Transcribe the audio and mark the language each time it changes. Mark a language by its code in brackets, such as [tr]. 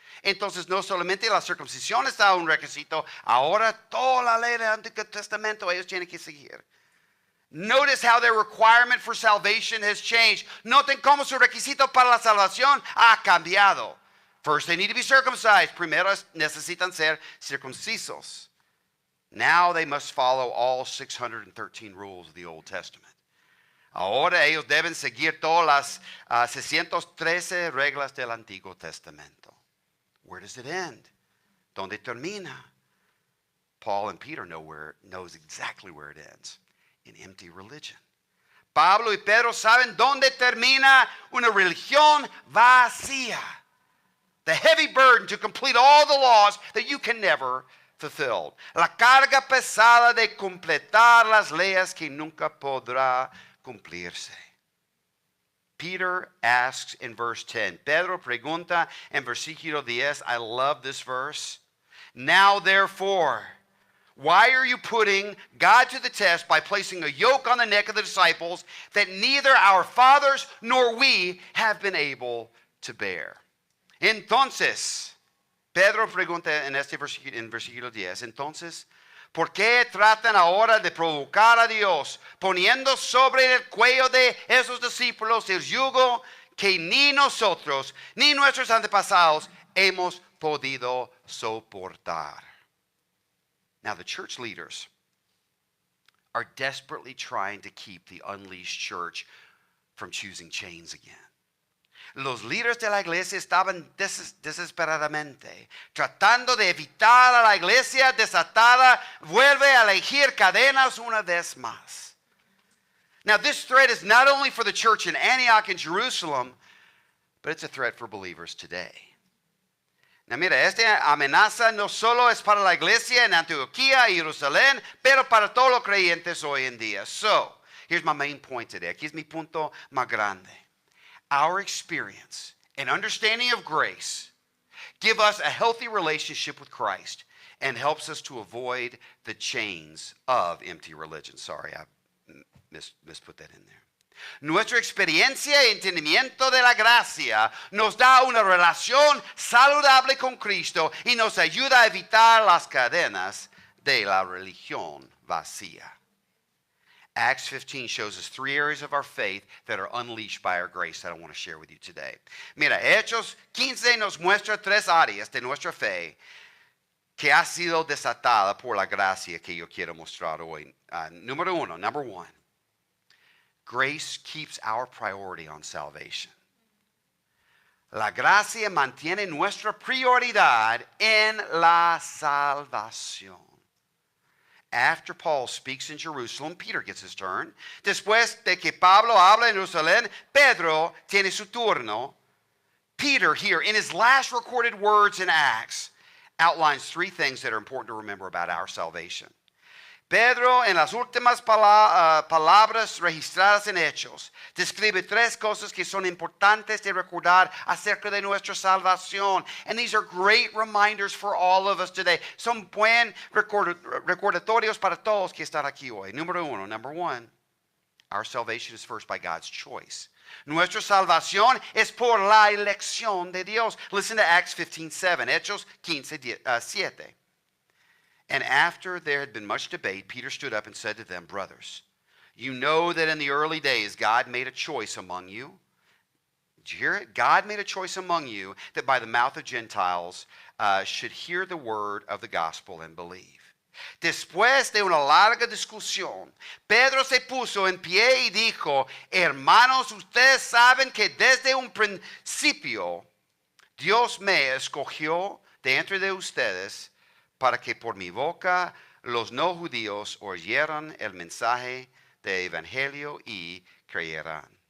[es] Entonces no solamente la circuncisión está un requisito, ahora toda la ley del Antiguo Testamento ellos tienen que seguir. [en] Notice how their requirement for salvation has changed. [es] Noten cómo su requisito para la salvación ha cambiado. [en] First they need to be circumcised. [es] Primero necesitan ser circuncisos. [en] Now they must follow all 613 rules of the Old Testament. [es] Ahora ellos deben seguir todas las 613 reglas del Antiguo Testamento. [en] Where does it end? [es] ¿Dónde termina? [en] Paul and Peter knows exactly where it ends. In empty religion. [es] Pablo y Pedro saben dónde termina una religión vacía. [en] The heavy burden to complete all the laws that you can never fulfill. [es] La carga pesada de completar las leyes que nunca podrá cumplirse. [en] Peter asks in verse 10. [es] Pedro pregunta en versículo 10. [en] I love this verse. Now therefore, why are you putting God to the test by placing a yoke on the neck of the disciples that neither our fathers nor we have been able to bear? [es] Entonces, Pedro pregunta en versículo 10. Entonces, ¿por qué tratan ahora de provocar a Dios, poniendo sobre el cuello de esos discípulos el yugo que ni nosotros, ni nuestros antepasados hemos podido soportar? [en] Now, the church leaders are desperately trying to keep the unleashed church from choosing chains again. [es] Los líderes de la iglesia estaban desesperadamente tratando de evitar a la iglesia desatada vuelve a elegir cadenas una vez más. [en] Now this threat is not only for the church in Antioch and Jerusalem, but it's a threat for believers today. [es] Now mira, esta amenaza no solo es para la iglesia en Antioquía y Jerusalén, pero para todos los creyentes hoy en día. [en] So, here's my main point today. [es] Aquí es mi punto más grande. [en] Our experience and understanding of grace give us a healthy relationship with Christ and helps us to avoid the chains of empty religion. Sorry, I misput that in there. [es] Nuestra experiencia y entendimiento de la gracia nos da una relación saludable con Cristo y nos ayuda a evitar las cadenas de la religión vacía. [en] Acts 15 shows us 3 areas of our faith that are unleashed by our grace that I want to share with you today. [es] Mira, Hechos 15 nos muestra 3 áreas de nuestra fe que ha sido desatada por la gracia que yo quiero mostrar hoy. [en] Number 1. Grace keeps our priority on salvation. [es] La gracia mantiene nuestra prioridad en la salvación. [en] After Paul speaks in Jerusalem, Peter gets his turn. [es] Después de que Pablo habla en Jerusalén, Pedro tiene su turno. [en] Peter here, in his last recorded words in Acts, outlines 3 things that are important to remember about our salvation. [es] Pedro, en las últimas palabras registradas en Hechos, describe 3 cosas que son importantes de recordar acerca de nuestra salvación. [en] And these are great reminders for all of us today. [es] Son buen recordatorios para todos que están aquí hoy. [en] Number 1, our salvation is first by God's choice. [es] Nuestra salvación es por la elección de Dios. [en] Listen to Acts 15:7. Hechos 15:7. And after there had been much debate, Peter stood up and said to them, brothers, you know that in the early days God made a choice among you. Did you hear it? God made a choice among you that by the mouth of Gentiles should hear the word of the gospel and believe. [es] Después de una larga discusión, Pedro se puso en pie y dijo, hermanos, ustedes saben que desde un principio Dios me escogió de entre de ustedes para que por mi boca los no judíos oyeran el mensaje del evangelio y creyeran.